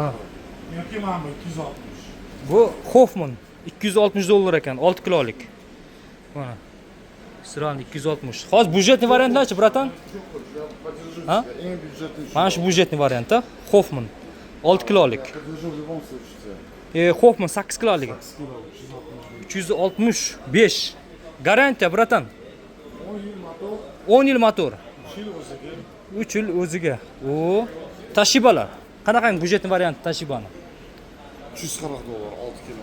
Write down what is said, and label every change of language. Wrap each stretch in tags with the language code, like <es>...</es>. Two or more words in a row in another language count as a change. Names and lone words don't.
<uz>Yoki mana bu 260. Bu Hoffman 260 dollar ekan, 6 kilolik. Mana. Sral 260. Hozir budjetli variantlarchi, bratan? Ha? Eng byudjetli. Mana shu budjetli variantda Hoffman 6 kilolik.</uz> <ru>Подержу в любом случае.</ru> <uz>Hoffman 8 kilolik. 365. Garantiya, bratan. 10 yil motor. 3 yil o'ziga. O, Toshibalar. Qanaqa budjetli variant Toshibani? 340 dollar 6 kilo.</uz>